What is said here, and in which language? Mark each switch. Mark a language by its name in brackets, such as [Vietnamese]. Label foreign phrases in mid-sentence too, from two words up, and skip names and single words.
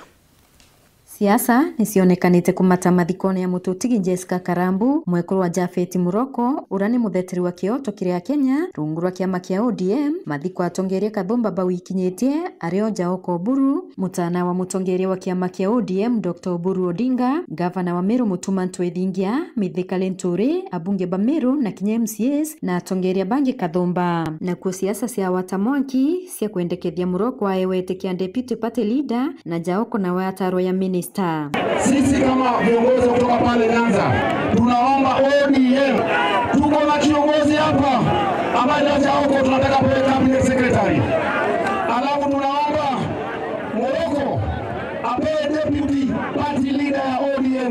[Meru] Siasa nisionekanite kumata mathikone ya Mututigi Jessica Karambu mwekuru wa Japhet Muroko urani mutheteri wa kioto kiria Kenya rungu rwa kiama kia ODM mathiko atongeria kathumba bawikinyetie ario Jaoko Buru mutana wa mutongeria wa kiama kia ODM Dr. Buru Odinga gavana wa Meru Mutuma Ntwethingia Mithika Lenturi abunge ba Meru na kinya MCAs na atongeria bangi kathumba na kwa siasa cia wata Mwangi cia kwendekethia Muroko aewete kia [English] deputy party leader [Meru] na Jaoko na wataro ya minister. [Swahili] Sisi kama viongozi kutoka pale Nyanza tunaomba ODM, tuko na kiongozi hapa ambaye Jaoko tunataka kuwe [English] cabinet secretary. [Swahili] Alafu tunaomba Muroko apewe [English] deputy party leader [Swahili] ya ODM.